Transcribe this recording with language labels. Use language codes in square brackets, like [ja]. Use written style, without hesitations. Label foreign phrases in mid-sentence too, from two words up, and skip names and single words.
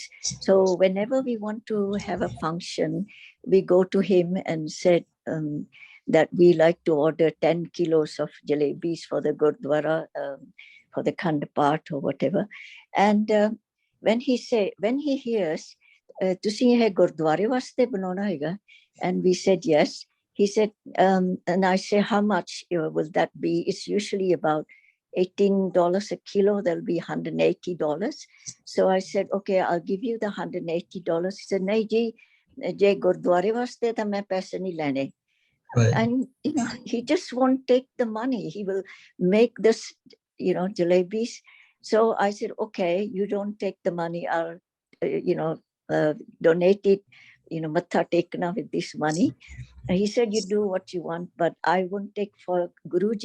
[en] So whenever we want to have a function, we go to him and said that we like to order 10 kilos of jalebis for the Gurdwara, for the Khand Path or whatever. And when he hears, [pa] ਤੁਸੀਂ ਇਹ ਗੁਰਦੁਆਰੇ ਵਾਸਤੇ ਬਣਾਉਣਾ ਹੈਗਾ [en] and we said yes. He said and I say how much will that be? It's usually about $18 a kilo. There'll be $180. So I said okay, I'll give you the $180. He said [pa] ਨਹੀਂ ਜੀ ਜੇ ਗੁਰਦੁਆਰੇ ਵਾਸਤੇ ਤਾਂ ਮੈਂ ਪੈਸੇ ਨਹੀਂ ਲੈਣੇ. [en] And he just won't take the money. He will make this jalebis. So I said okay, you don't take the money, I'll donate it, [pa] ਮੱਥਾ ਟੇਕਣਾ [en] with this money. And he said you do what you want, but I won't take for Guruji.